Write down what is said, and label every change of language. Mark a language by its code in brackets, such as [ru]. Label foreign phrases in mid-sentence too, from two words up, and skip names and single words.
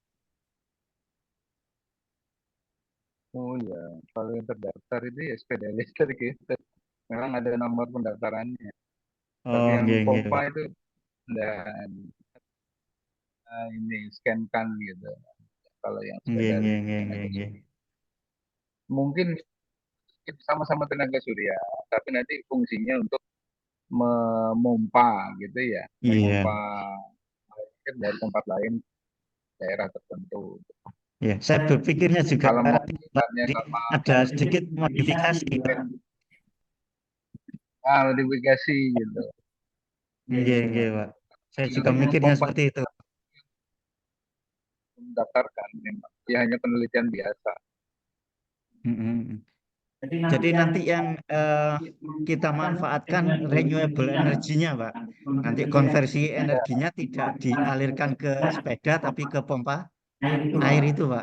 [id] Oh ya, kalau yang terdaftar itu ya sepeda listrik gitu. Memang ada nomor pendaftarannya. Tapi Oh, yang [jv] nggih nggih [id] pompa Pak. itu dan ini scan gitu. Kalau yang [jv] Nggih [id] sepeda [jv] nggih [id] listrik [jv] nggih nggih [id] tenaga [jv] nggih. [id] surya. Mungkin sama-sama tenaga surya, tapi nanti fungsinya untuk memompa gitu ya, Iya. memompa air dari tempat lain daerah tertentu. Ya, saya berpikirnya juga Kalau mau Pak, misalnya ini kalau ada sedikit modifikasi Pak. modifikasi gitu. [jv] Nggih nggih Pak. [id] Saya juga Yang mikirnya pompa seperti itu. mendaftarkan memang. Ya hanya penelitian biasa. Mm-mm. Jadi nanti yang kita manfaatkan renewable energinya, Pak. Nanti konversi energinya tidak dialirkan ke sepeda, tapi ke pompa air itu, Pak.